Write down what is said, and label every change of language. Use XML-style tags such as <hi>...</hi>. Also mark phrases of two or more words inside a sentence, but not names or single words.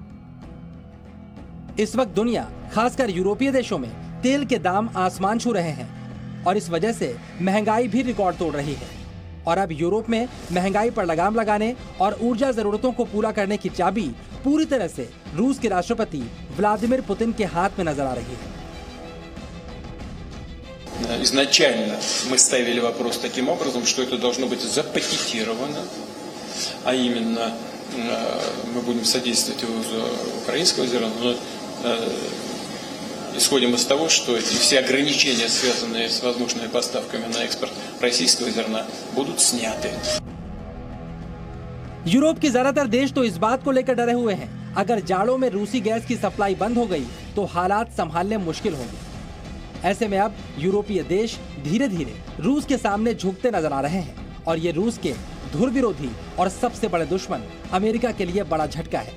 <hi>इस वक्त दुनिया, खासकर यूरोपीय देशों में तेल के दाम आसमान छू रहे हैं और इस वजह से महंगाई भी रिकॉर्ड तोड़ रही है। और अब यूरोप में महंगाई पर लगाम लगाने और ऊर्जा जरूरतों को पूरा करने की चाबी पूरी तरह से रूस के राष्ट्रपति व्लादिमीर पुतिन के हाथ में नजर आ रही है।</hi> <ru>Изначально мы ставили вопрос таким образом, что это должно быть запакетировано, а именно мы будем содействовать украинского зерна, но исходим из того, что все ограничения, связанные с возможными поставками на экспорт российского зерна, будут сняты.</ru> <hi>यूरोप के ज्यादातर देश तो इस बात को लेकर डरे हुए हैं, अगर जाड़ों में रूसी गैस की सप्लाई बंद हो गई तो हालात संभालने मुश्किल होंगे। ऐसे में अब यूरोपीय देश धीरे धीरे रूस के सामने झुकते नजर आ रहे हैं और ये रूस के धुर विरोधी और सबसे बड़े दुश्मन अमेरिका के लिए बड़ा झटका है।</hi>